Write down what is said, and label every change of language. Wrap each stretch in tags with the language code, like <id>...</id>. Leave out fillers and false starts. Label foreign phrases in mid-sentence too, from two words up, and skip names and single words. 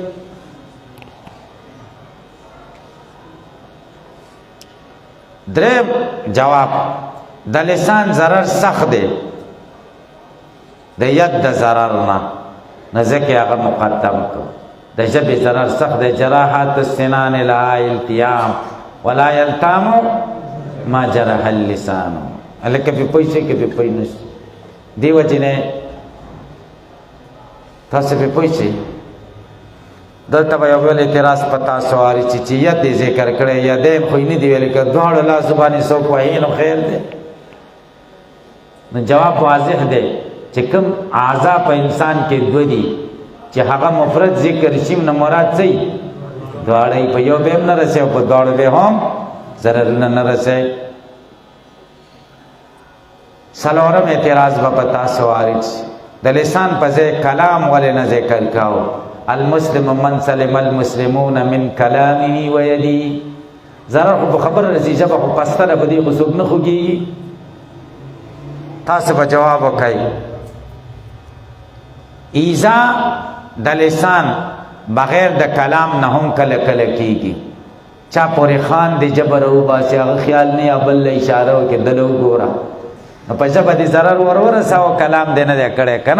<ps>دریم جواب د لسان ضرر سخت دی د ید د ضرر نه، نو ځکه هغه مقدم کړو. د ژبې ضرر سخت دی.</ps> <ar>جراحات السنان لها التیام ولا یلتام ما جرح اللسان.</ar> <ps>هلکه پې پوه شئ که پې پوه نه شئ. دې وجې نه تاسو پې پوه شئ. دلته به یو بل اعتراض په تاسو واري چې ید دې ذکر کړی، یدین خو یې نه دي ویلي، که دواړو لاسو باندې څوک وایي نو خیر دی. نو جواب واضح دی چې کوم اعضا په انسان کې دوه دي چې هغه مفرد ذکر شي، نو مراد څه وي؟ دواړه. په یو به هم نه رسي او په دواړو به هم ضررونه نه رسي. څلورم اعتراض به په تاسو واري د لسان په ځای کلام ولې نه ذکر کاوه؟</ps> <ar>المسلم من سلم المسلمون من کلامه و یده.</ar> <ps>ضرر خو په خبره رسي، ژبه خو پستره په دې خو څوک نه خوږېږي. تاسو به جواب وکئ. ایزا د لسان بغیر د کلام نه هم کله کله کېږي. چا پورې خان د ژبه راوباسي، هغه خیال نه یا بل له اشاره وکړي دله وګوره، نو په ژبه دې ضرر ورساوه، کلام دې نه دی کړی که نه.</ps>